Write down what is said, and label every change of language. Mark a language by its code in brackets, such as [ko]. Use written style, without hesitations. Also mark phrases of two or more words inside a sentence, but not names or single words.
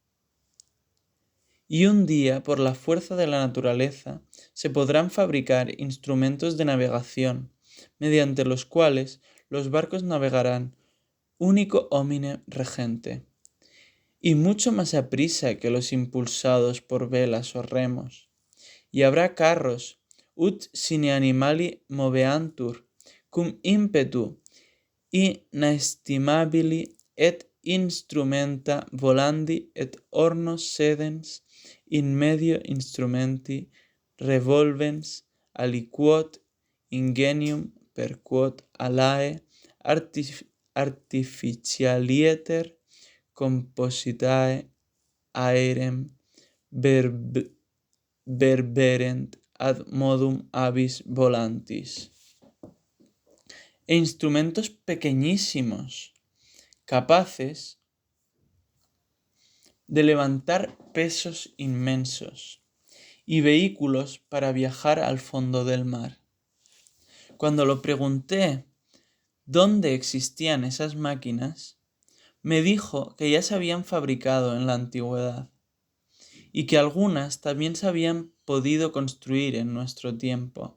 [es] Y un día, por la fuerza de la naturaleza, se podrán fabricar instrumentos de navegación, mediante los cuales los barcos navegarán [la] único homine regente, [es] y mucho más aprisa que los impulsados por velas o remos. Y habrá carros, [la] ut sine animali moveantur, cum impetu, inestimabili et instrumenta volandi et ornos sedens in medio instrumenti revolvens aliquod ingenium per quod alae artificialiter compositae aerem verberent ad modum avis volantis. [es] E instrumentos pequeñísimos, capaces de levantar pesos inmensos y vehículos para viajar al fondo del mar. Cuando lo pregunté dónde existían esas máquinas, me dijo que ya se habían fabricado en la antigüedad y que algunas también se habían podido construir en nuestro tiempo.